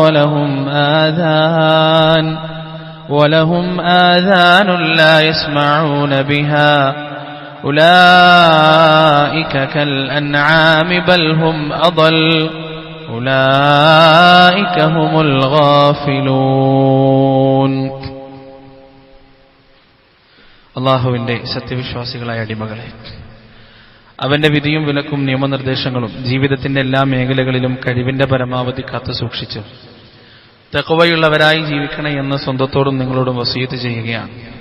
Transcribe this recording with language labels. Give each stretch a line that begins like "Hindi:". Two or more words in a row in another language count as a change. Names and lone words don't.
Arabic: ولهم آذان لا يسمعون بها أولئك كالأنعام بل هم أضل أولئك هم الغافلون.
Malayalam: അല്ലാഹുവിന്റെ സത്യവിശ്വാസികളായ അടിമകളെ, അവന്റെ വിധിയും വിലക്കും നിയമനിർദ്ദേശങ്ങളും ജീവിതത്തിന്റെ എല്ലാ മേഖലകളിലും കഴിവിന്റെ പരമാവധി കാത്തു സൂക്ഷിച്ചു തഖ്വയുള്ളവരായി ജീവിക്കണേ എന്ന് സ്വന്തത്തോടും നിങ്ങളോടും വസിയത്ത് ചെയ്യുകയാണ്.